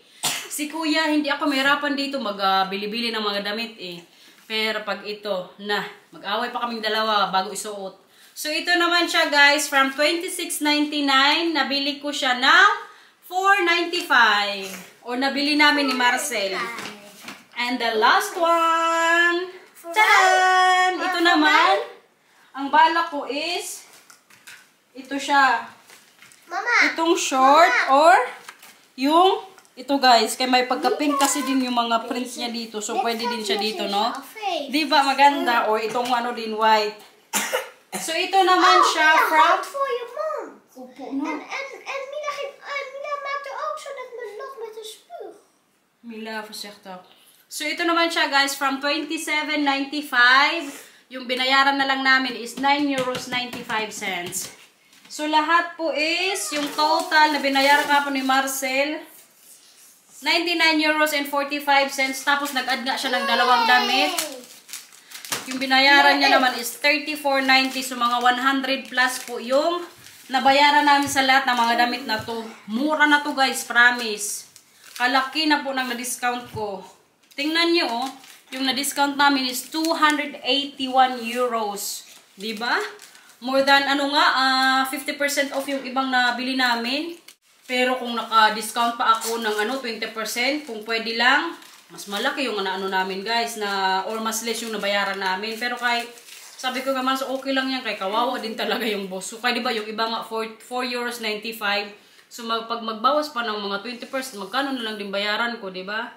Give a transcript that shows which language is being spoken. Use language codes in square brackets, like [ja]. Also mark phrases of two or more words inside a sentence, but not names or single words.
[tl] Si Kuya, hindi ako mahirapan dito magbili-bili ng mga damit eh. Pero pag ito, mag-away pa kaming dalawa bago isuot. So, ito naman siya, guys. From 26.99, nabili ko siya ng 4.95. Or nabili namin ni Marcel. [en] And the last one... [tl] Tadaan! Ito naman, ang bala ko is, ito siya. Mama! Itong short or yung, ito guys, kaya may pagka-pink kasi din yung mga prints niya dito. So, pwede din siya dito, no? Diba maganda? Or itong din, white. So, ito naman siya from... [nl] voor je mond. [tl] Opo, no? [nl] En Mila maakte ook zo dat mijn log met een spuug. Mila, voorzichtig. [tl] So, ito naman siya, guys, from 27.95. Yung binayaran na lang namin is 9 euros 95 cents. So, lahat po is, yung total na binayaran nga po ni Marcel, 99 euros and 45 cents. Tapos, nag-add nga siya ng dalawang damit. Yung binayaran niya naman is 34.90. So, mga 100 plus po yung nabayaran namin sa lahat ng mga damit na to. Mura na to, guys, promise. Kalaki na po ng na-discount ko. Tingnan nyo, oh, yung na-discount namin is 281 euros. Diba? [en] More than, [tl] 50% off yung ibang nabili namin. Pero kung naka-discount pa ako ng 20%, kung pwede lang, mas malaki yung namin, guys, or mas less yung nabayaran namin. Pero kahit, sabi ko naman, so okay lang yan, kay kawawa din talaga yung boss. So, kaya diba, yung iba nga, 4 euros 95. So, pag magbawas pa ng mga 20%, magkano na lang din bayaran ko, diba?